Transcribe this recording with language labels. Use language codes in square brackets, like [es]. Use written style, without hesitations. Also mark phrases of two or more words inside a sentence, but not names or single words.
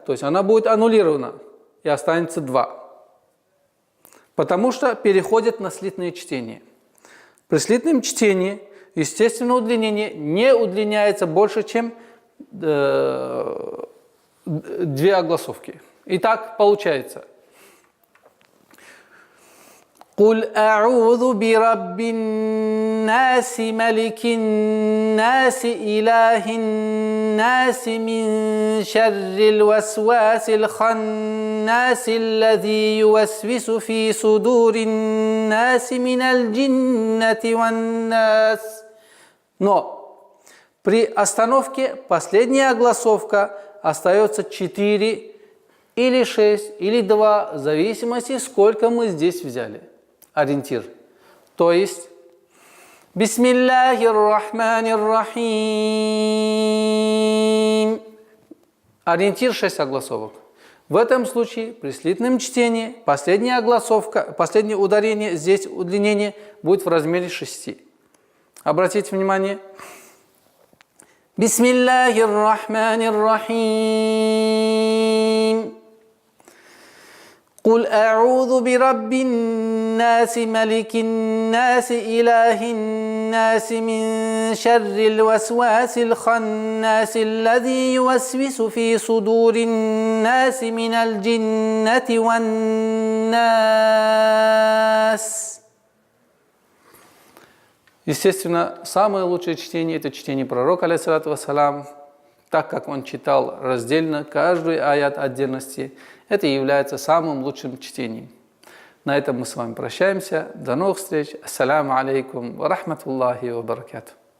[ru] То есть она будет аннулирована и останется 2. Потому что переходит на слитное чтение. При слитном чтении, естественно, удлинение не удлиняется больше, чем 2 огласовки. Итак, получается. [ar] قُلْ أَعُوذُ بِرَبِّ النَّاسِ مَلِكِ النَّاسِ إِلَٰهِ النَّاسِ مِنْ شَرِّ الْوَسْوَاسِ الْخَنَّاسِ الَّذِي يُوَسْوِسُ فِي صُدُورِ النَّاسِ مِنَ الْجِنَّةِ وَالنَّاسِ. [ru] Но при остановке последняя огласовка остается 4 или 6, или 2, в зависимости, сколько мы здесь взяли. Ориентир. То есть [ar] بسم الله الرحمن الرحيم. [ru] Ориентир 6 огласовок. В этом случае при слитном чтении последняя огласовка, последнее ударение, здесь удлинение будет в размере 6. Обратите внимание. [ar] بسم الله الرحمن الرحيم. قُلْ أَعُوذُ بِرَبِّ النَّاسِ مَلِكِ النَّاسِ إِلَٰهِ النَّاسِ مِنْ شر الوسواس الخناس الذي يوسوس في صدور الناس من الجنة والناس. [ru] Естественно, самое лучшее чтение – это чтение пророка, [ar] عليه الصلاة والسلام, [ru] так как он читал раздельно каждый аят отдельности. Это является самым лучшим чтением. На этом мы с вами прощаемся. До новых встреч. [ar] السلام عليكم ورحمة الله وبركاته.